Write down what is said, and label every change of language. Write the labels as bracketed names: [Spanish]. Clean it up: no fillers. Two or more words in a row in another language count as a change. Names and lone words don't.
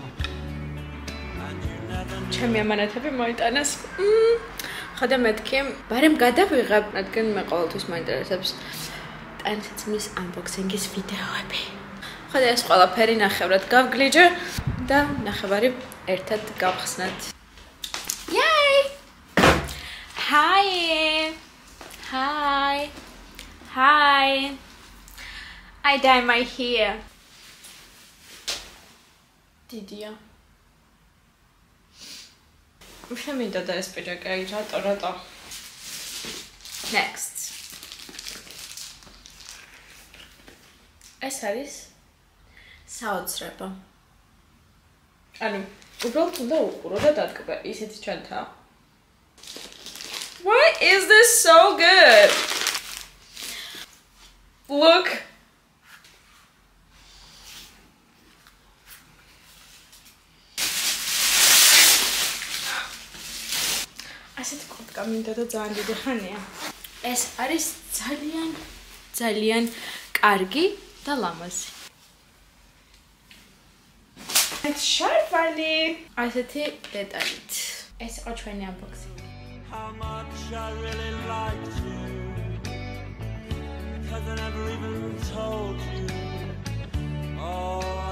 [Georgian] ჩემი ამანათები მოიტანეს. ხოდა მეთქი, ბარემ გადავიღებ, რადგან მე ყოველთვის მაინტერესებს ტანსაცმლის unboxing-ის ვიდეოები. ხოდა ეს ყველაფერი ნახევრად გავგლიჯე და ნახევარი ერთად გავხსნათ. [English] Yay! Hi! Hi! Hi! I dye my hair. Didya. [Georgian] Შემინდოდა ეს პიჯაკი, რატო? Next. ეს არის საოცრება. ანუ, უბრალოდ უნდა უყურო და დადგება, ისეთი ჩანთაა. [English] Why is this so good? Look. [Georgian] ასეთი კურტკა მინდა და ძალიან დიდი ხანია. ეს არის ძალიან კარგი და ლამაზი. ეს შარფალი. ასეთი დეტალით. ეს იყო ჩვენი unboxing. [English] How much I really liked you. Cause I never even told you. Oh